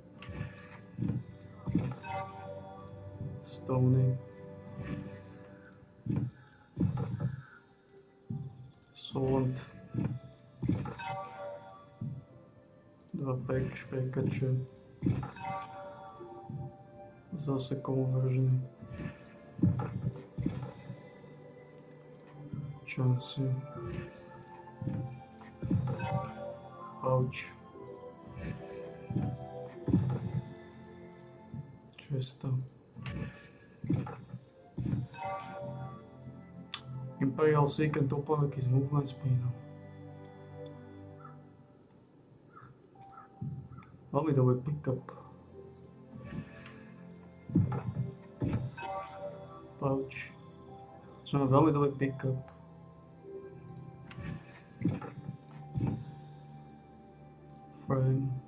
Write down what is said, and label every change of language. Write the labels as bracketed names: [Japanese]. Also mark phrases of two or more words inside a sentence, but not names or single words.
[Slovak] Stony. Solent. Dva špekače. Zase conversion. Chance. Pouch. Često. Imperial Seeker topánky s movement speedom. Veľmi dobrý pick-up. Pouch. Som veľmi dobrý pick-up. Frame.